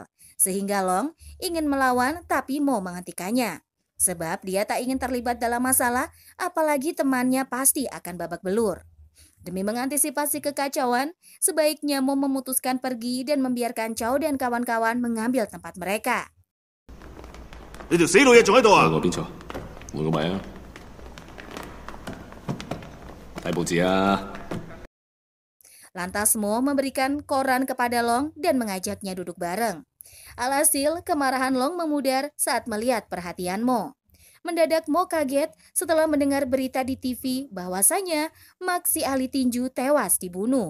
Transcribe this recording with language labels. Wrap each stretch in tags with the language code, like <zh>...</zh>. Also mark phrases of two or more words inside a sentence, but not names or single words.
<id>Sehingga Long ingin melawan tapi Mo menghentikannya. Sebab dia tak ingin terlibat dalam masalah, apalagi temannya pasti akan babak belur. Demi mengantisipasi kekacauan, sebaiknya Mo memutuskan pergi dan membiarkan Chow dan kawan-kawan mengambil tempat mereka.</id> <yue>你條死老嘢仲喺度啊！換個邊座？換個位啊！睇報紙啊！</yue> <id>Lantas Mo memberikan koran kepada Long dan mengajaknya duduk bareng. Alhasil, kemarahan Long memudar saat melihat perhatian Mo. Mendadak Mo kaget setelah mendengar berita di TV bahwasanya Mak si ahli tinju tewas dibunuh.</id>